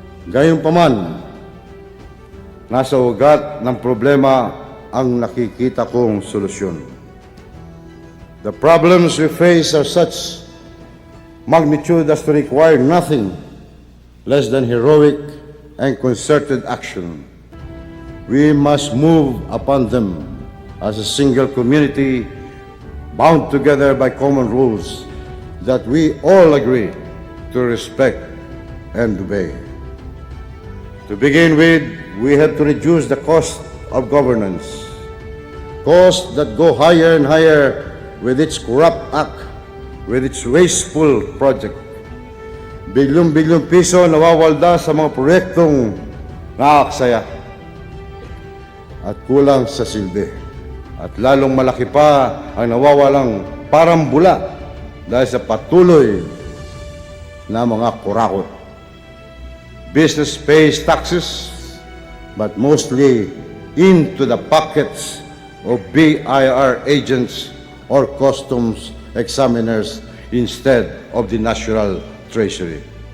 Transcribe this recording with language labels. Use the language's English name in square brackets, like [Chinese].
[Filipino] Gayunpaman, nasa ugat ng problema ang nakikita kong solusyon. [English] The problems we face are such magnitude as to require nothing less than heroic and concerted action. We must move upon them as a single community bound together by common rules that we all agree to respect and obey. To begin with, we have to reduce the cost of governance. Costs that go higher and higher with its corrupt act, with its wasteful project. [Filipino] Bilyong-bilyong piso nawawalda sa mga proyektong nakakasaya at kulang sa silbi. At lalong malaki pa ang nawawalang parang bula dahil sa patuloy na mga kurakot. [English] Business pays taxes, but mostly into the pockets of BIR agents or customs examiners instead of the national treasury.